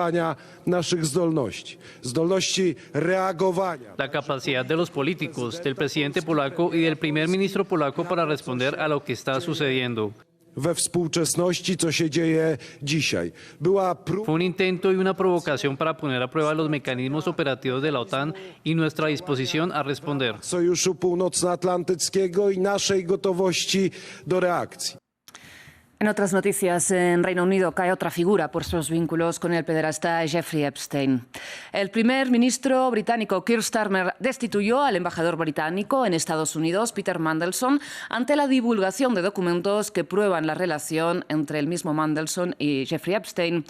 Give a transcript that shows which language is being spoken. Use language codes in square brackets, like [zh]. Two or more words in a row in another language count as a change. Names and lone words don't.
[es] La capacidad de los políticos, del presidente polaco y del primer ministro polaco para responder a lo que está sucediendo. Fue un intento y una prowokacja para poner a prueba los mecanismos operativos de la OTAN y nuestra disposición a responder. [pl] Sojuszu Północnoatlantyckiego i naszej gotowości do reakcji. [es] En otras noticias, en Reino Unido cae otra figura por sus vínculos con el pederasta Jeffrey Epstein. El primer ministro británico Keir Starmer destituyó al embajador británico en Estados Unidos, Peter Mandelson, ante la divulgación de documentos que prueban la relación entre el mismo Mandelson y Jeffrey Epstein.